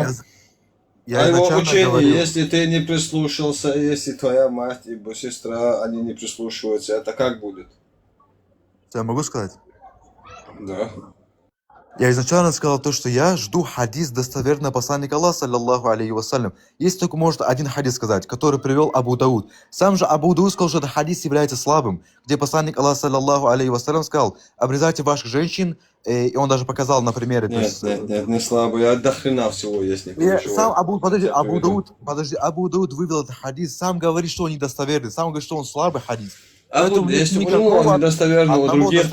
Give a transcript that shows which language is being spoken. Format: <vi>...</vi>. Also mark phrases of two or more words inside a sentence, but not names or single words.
<ru>изначально учение, говорил, если ты не прислушался, если твоя мать и сестра, они не прислушиваются, это как будет? я могу сказать? Да. Я изначально сказал то, что я жду хадис достоверного посланника Аллаха,</ru> <ar>صلى الله عليه وسلم.</ar> <ru>Есть только, может, один хадис сказать, который привел Абу Дауд. Сам же Абу Дауд сказал, что этот хадис является слабым, где посланник Аллаха,</ru> <ar>صلى الله عليه وسلم,</ar> <ru>сказал: обрезайте ваших женщин, и он даже показал на примере. то Нет, есть, нет, не слабо. Я до хрена всего есть, не переживай. Сам Абу Я приведу. Дауд вывел этот хадис, сам говорит, что он недостоверный, сам говорит, что он слабый хадис. А Поэтому вот нет если у никакого него недостоверного, у одного других-то</ru>